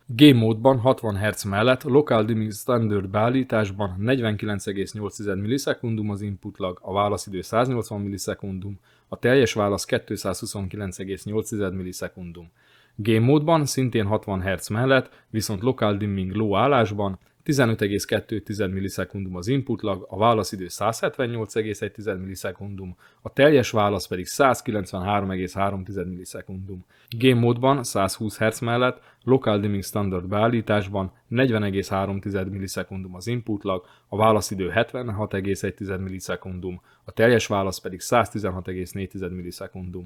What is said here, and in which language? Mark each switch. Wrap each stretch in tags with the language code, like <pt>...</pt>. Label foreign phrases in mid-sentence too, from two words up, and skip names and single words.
<hu>Game módban 60 Hz mellett,</hu> <en>local dimming standard</en> <hu>beállításban 49,8 millisekundum az</hu> <en>input lag,</en> <hu>a válaszidő 180 millisekundum, a teljes válasz 229,8 millisekundum. Game módban szintén 60 Hz mellett, viszont</hu> <en>local dimming low</en> <hu>állásban 15,2 millisekundum az</hu> <en>input lag,</en> <hu>a válaszidő 178,1 millisekundum, a teljes válasz pedig 193,3 millisekundum. Game módban 120 Hz mellett,</hu> <en>local dimming standard</en> <hu>beállításban 40,3 millisekundum az</hu> <en>input lag,</en> <hu>a válaszidő 76,1 millisekundum, a teljes válasz pedig 116,4 millisekundum.</hu>